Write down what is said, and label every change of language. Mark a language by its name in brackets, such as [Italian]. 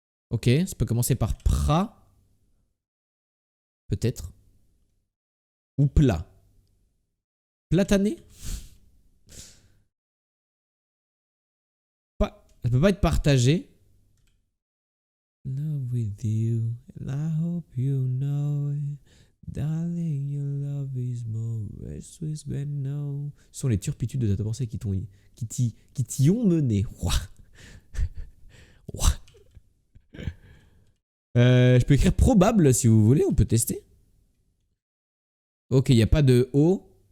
[French] Ok, ça peut commencer par pra. Peut-être. Ou plat. Platané. Pas, ça peut pas être partagé. [English] Love with you, and I hope you know it. Darling, your love is more restless than no. [French] Ce sont les turpitudes de ta pensée qui t'y ont mené. Je peux écrire probable si vous voulez, on peut tester. Ok, il n'y a pas de O.